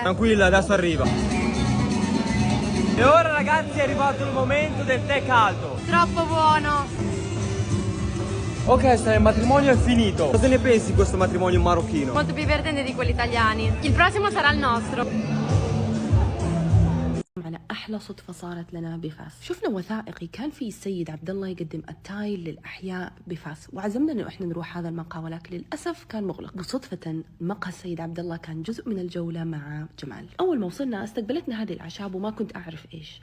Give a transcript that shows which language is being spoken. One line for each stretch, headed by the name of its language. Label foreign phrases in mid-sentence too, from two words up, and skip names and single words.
Italian: Tranquilla, adesso arriva. E ora ragazzi è arrivato il momento del tè caldo. Troppo buono. Ok, Estrella, il matrimonio è finito. Cosa ne pensi di questo matrimonio marocchino? Molto più divertente di quelli italiani. Il prossimo sarà il nostro.
Arabic: على أحلى صدفة صارت لنا بفاس. شفنا وثائقي كان فيه السيد عبد الله يقدم التاي للأحياء بفاس، وعزمنا إنه إحنا نروح هذا المقهى، ولكن للأسف كان مغلق. وصدفة مقهى السيد عبد الله كان جزء من الجولة مع جمال. أول ما وصلنا استقبلتنا هذه الأعشاب وما كنت أعرف إيش.